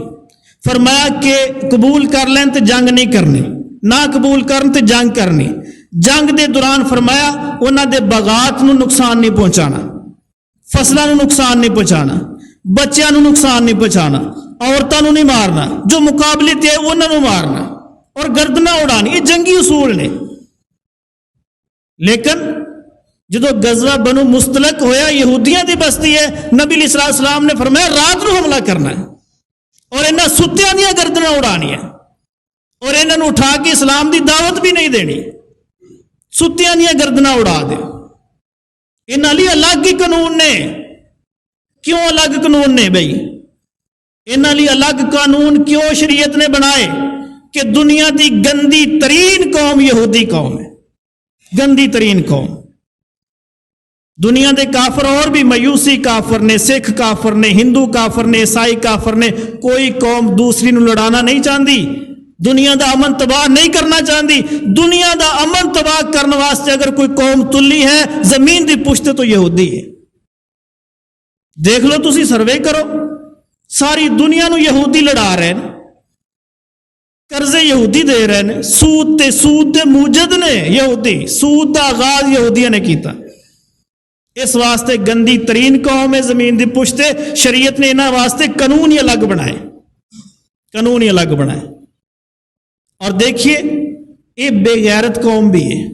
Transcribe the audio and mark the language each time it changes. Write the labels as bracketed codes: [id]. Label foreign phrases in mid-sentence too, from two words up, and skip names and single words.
[pa] فرمایا کہ قبول کر لیں تو جنگ نہیں کرنی, نہ قبول کرن تو جنگ کرنی. جنگ دے دوران فرمایا انہاں دے باغات نو نقصان نہیں پہنچانا, فصلاں نو نقصان نہیں پہنچانا, بچیاں نو نقصان نہیں پہنچانا, عورتاں نو نہیں مارنا, جو مقابلے تے انہاں نو مارنا اور گردناں اڑانی. یہ جنگی اصول نے. لیکن جدو غزوہ بنو مستلق ہویا, یہودیاں دی بستی ہے, نبی [ar] علیہ السلام [pa] نے فرمایا رات نو حملہ کرنا ہے اور انہاں ستیاں دیاں گردناں اڑانی ہیں اور انہاں نو اٹھا کے اسلام دی دعوت بھی نہیں دینی, ستیاں دیاں گردناں اڑا دے. انہاں لئی الگ ہی قانون نے. کیوں الگ قانون نے بھائی؟ انہاں لئی الگ قانون کیوں شریعت نے بنائے کہ دنیا دی گندی ترین قوم یہودی قوم ہے, گندی ترین قوم. دنیا دے کافر اور بھی, میوسی کافر نے, سکھ کافر نے, ہندو کافر نے, عیسائی کافر نے, کوئی قوم دوسری نو لڑانا نہیں چاہتی, دنیا دا امن تباہ نہیں کرنا چاہتی. دنیا دا امن تباہ کرنے واسطے اگر کوئی قوم تلی ہے زمین دی پشت تو یہودی ہے. دیکھ لو تسی سروے کرو, ساری دنیا نو یہودی لڑا رہے ہیں. ਕਰਜ਼ੇ ਯਹੂਦੀ ਦੇ ਰਹੇ ਨੇ, ਸੂਦ ਦੇ ਮੂਜਦ ਨੇ ਯਹੂਦੀ, ਸੂਦ ਦਾ ਆਗਾਜ਼ ਯਹੂਦੀਆਂ ਨੇ ਕੀਤਾ। ਇਸ ਵਾਸਤੇ ਗੰਦੀ ਤਰੀਨ ਕੌਮ ਹੈ ਜ਼ਮੀਨ ਦੀ ਪੁਸ਼ਤ ਤੇ। ਸ਼ਰੀਅਤ ਨੇ ਇਹਨਾਂ ਵਾਸਤੇ ਕਾਨੂੰਨ ਹੀ ਅਲੱਗ ਬਣਾਏ, ਕਾਨੂੰਨ ਹੀ ਅਲੱਗ ਬਣਾਏ। ਔਰ ਦੇਖिए ਇਹ ਬੇਗੈਰਤ ਕੌਮ ਵੀ ਹੈ।